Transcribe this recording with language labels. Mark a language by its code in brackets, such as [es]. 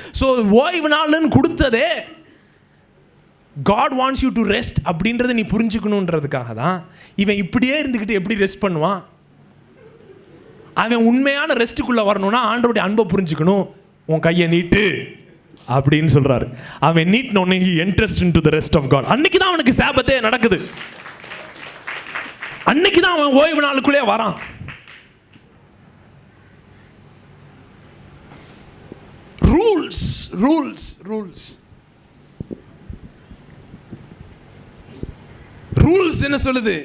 [ta] So ஓய்வு நாள்னு கொடுத்ததே [en] God wants you to rest [ta] அப்படின்றத நீ புரிஞ்சுக்கணுன்றதுக்காக தான். இவன் இப்படியே இருந்துக்கிட்டு எப்படி ரெஸ்ட் பண்ணுவான்? அவன் உண்மையான ரெஸ்ட்டுக்குள்ளே வரணும்னா ஆண்டவருடைய அன்பை புரிஞ்சுக்கணும். உன் கையை நீட்டு அப்படின்னு சொல்கிறாரு. அவன் நீட்டினோடனே [en] he enters into the rest of God. [ta] அன்னைக்கு தான் அவனுக்கு சாபத்தே நடக்குது, அன்னைக்கு தான் அவன் ஓய்வு நாளுக்குள்ளே வரான். ரூல்ஸ் ரூல்ஸ் ரூல்ஸ் ரூல்ஸ் என்ன சொல்லுது?